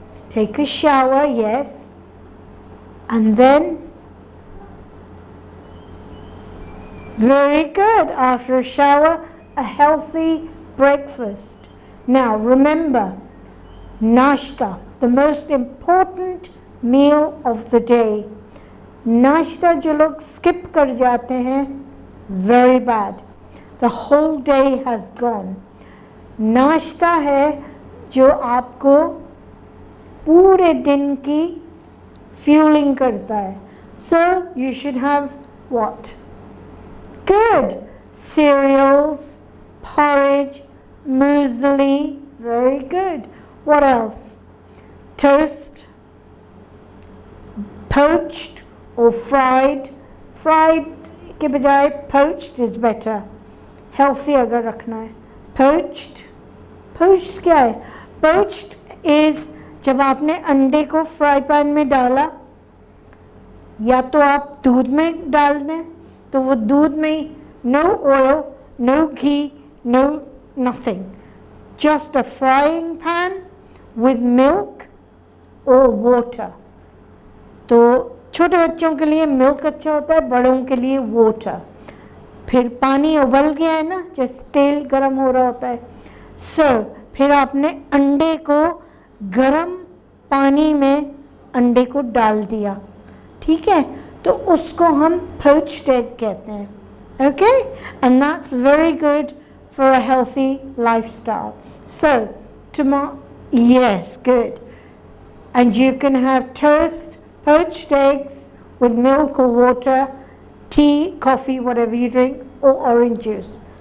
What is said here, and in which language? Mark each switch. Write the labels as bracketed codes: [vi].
[en] Take a shower, yes. And then, very good. After a shower, a healthy breakfast. Now, remember, nashta, the most important meal of the day. [hi] Nashta जो लोग skip कर जाते हैं, [en] very bad. The whole day has gone. [hi] नाश्ता है जो आपको पूरे दिन की fueling करता है. [en] So, you should have what? Good. Cereals, porridge, muesli. Very good. What else? Toast, poached or fried. Fried [hi] के बजाय [en] poached is better. [hi] Healthy अगर रखना है. Poached. Poached क्या है? [en] Poached is [hi] जब आपने अंडे को फ्राई पैन में डाला, या तो आप दूध में डाल दें, तो वो दूध में [en] no oil, no ghee, no nothing. Just a frying pan with milk or water. [hi] तो छोटे बच्चों के लिए मिल्क अच्छा होता है, बड़ों के लिए वाटर. फिर पानी उबल गया है ना, जैसे तेल गरम हो रहा होता है. फिर आपने अंडे को गरम पानी में अंडे को डाल दिया, ठीक है, तो उसको हम poached egg कहते हैं. [en] Okay? And that's very good for a healthy lifestyle. So, tomorrow, yes, good. And you can have toast, poached eggs with milk or water, tea, coffee, whatever you drink, or orange juice.